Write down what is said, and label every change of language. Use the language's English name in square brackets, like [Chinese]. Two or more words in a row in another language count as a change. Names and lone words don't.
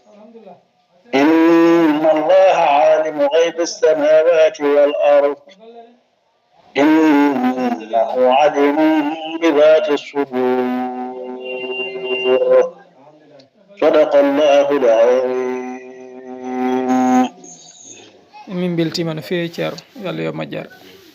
[Arabic] إن الله عالم غيب السماوات والأرض إنه عليم بذات الصدور. صدق الله العظيم. [Fula] min beltima no feewi ceerno yo Allah yo majjere.